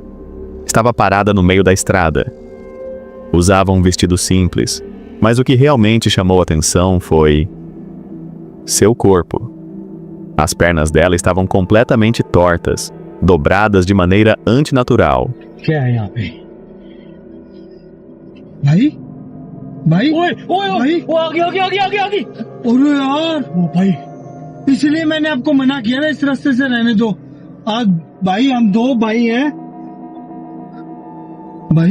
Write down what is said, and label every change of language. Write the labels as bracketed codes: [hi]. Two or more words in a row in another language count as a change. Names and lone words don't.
[pt] Estava parada no meio da estrada. Usava um vestido simples, mas o que realmente chamou atenção foi seu corpo. As pernas dela estavam completamente tortas, dobradas de maneira antinatural. [hi] क्या है यहाँ पे? भाई? भाई? ओए, ओए, भाई? वो आ गया। अरे यार, ओ भाई, इसलिए मैंने आपको मना किया ना, इस रास्ते से रहने दो। आज भाई हम दो भाई हैं। भाई?